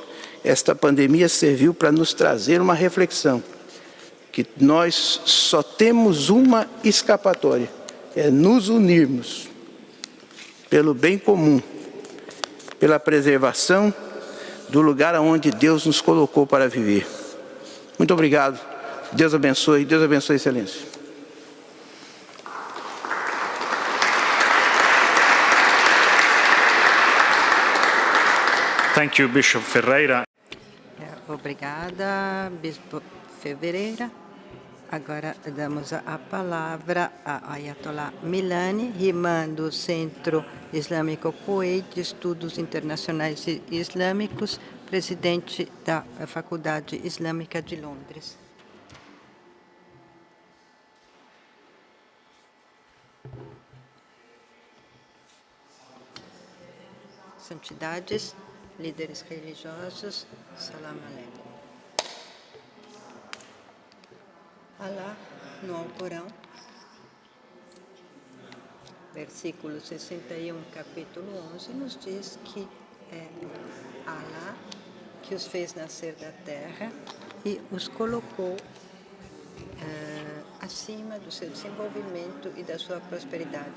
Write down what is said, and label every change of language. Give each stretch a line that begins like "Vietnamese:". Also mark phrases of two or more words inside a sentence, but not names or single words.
Portuguese: Esta pandemia serviu para nos trazer uma reflexão, que nós só temos uma escapatória, é nos unirmos pelo bem comum, pela preservação do lugar onde Deus nos colocou para viver. Muito obrigado. Deus abençoe, excelência.
English: Thank you, Bishop Ferreira.
Portuguese: Obrigada, Bispo Ferreira. Agora damos a palavra a Ayatollah Milani, imã do Centro Islâmico Kuwait de Estudos Internacionais e Islâmicos, presidente da Faculdade Islâmica de Londres. Santidades, líderes religiosos,
Arabic: سلام عليكم.
Portuguese: Allah, no Alcorão, versículo 61, capítulo 11, nos diz que é Allah que os fez nascer da terra e os colocou acima do seu desenvolvimento e da sua prosperidade.